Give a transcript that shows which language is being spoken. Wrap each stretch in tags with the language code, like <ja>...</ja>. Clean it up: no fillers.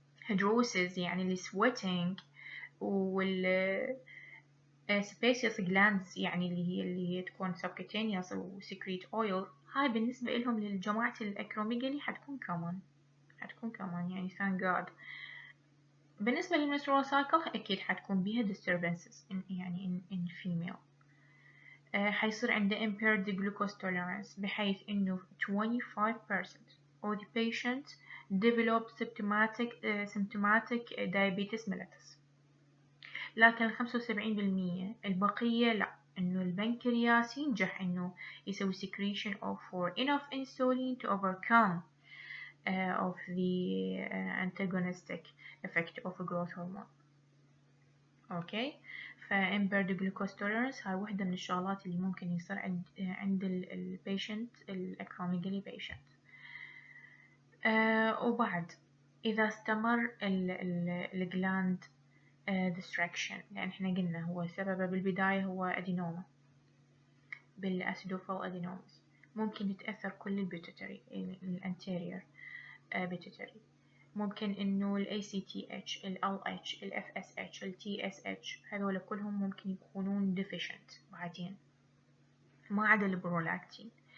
<ar>hyperhidrosis يعني السويتنج، وال sebaceous glands يعني اللي هي تكون subcutaneous و</ar> <en>secrete oil.</en> <ar>هاي بالنسبة لهم للجماعة الأكروميجالي حتكون كمان يعني</ar> <en>thank God.</en> <ar>بالنسبة للmenstrual cycle أكيد حتكون بيها disturbances يعني</ar> <en>in female.</en> <ar>حيصير عنده</ar> <en>impaired glucose tolerance</en> <ar>بحيث إنه</ar> <en>25% of the patients develop symptomatic diabetes mellitus.</en> <ar>لكن 75% البقية لا، إنه البنكرياس ينجح إنه يسوي</ar> <en>secretion for enough insulin to overcome of the antagonistic effect of growth hormone.</en> <ar>أوكي، فimpaired glucose tolerance هاي واحدة من الشغلات اللي ممكن يصير عند البيشنت الأكروميجالي patient. وبعد إذا استمر الجلاند distraction، لأن احنا قلنا هو سببه بالبداية هو أدينوما بالأسيدوفيل أدينومس، ممكن يتأثر كل البيتوتري الانتيريور بيتوتري، ممكن إنه ال ACTH ال LH ال FSH ال TSH هذول كلهم ممكن يكونون deficient بعدين، ما عدا البرولاكتين.</ar>